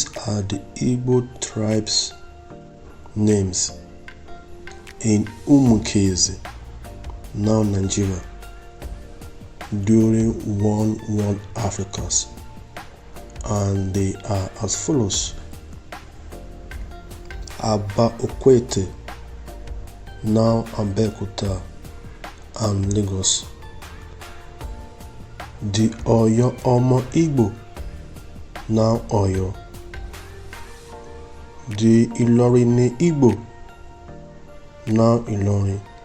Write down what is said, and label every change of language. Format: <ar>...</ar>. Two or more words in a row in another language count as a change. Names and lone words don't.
<en>are the Igbo tribes' names in Umunkezi, now Nigeria, during one World Africas, and they are as follows: Aba Okwete, now Abeokuta and Lagos; the Oyo Omo Igbo, now Oyo; the Ilorin Igbo, now Ilorin.</en>